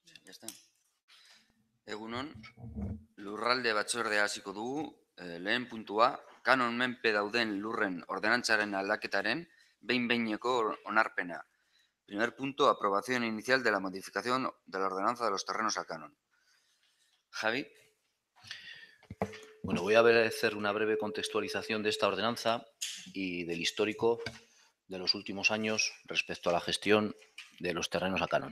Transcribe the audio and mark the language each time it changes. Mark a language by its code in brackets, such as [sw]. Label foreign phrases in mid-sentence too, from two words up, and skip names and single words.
[es] Ya está. [eu] Egunon, lurralde batzordea hasiko dugu, lehen puntua, kanon menpe dauden lurren ordenantzaren aldaketaren behin-behineko onarpena. [es] Primer punto, aprobación inicial de la modificación de la ordenanza de los terrenos a canon. Javi. Bueno, voy a hacer una breve contextualización de esta ordenanza y del histórico de los últimos años respecto a la gestión de los terrenos a canon.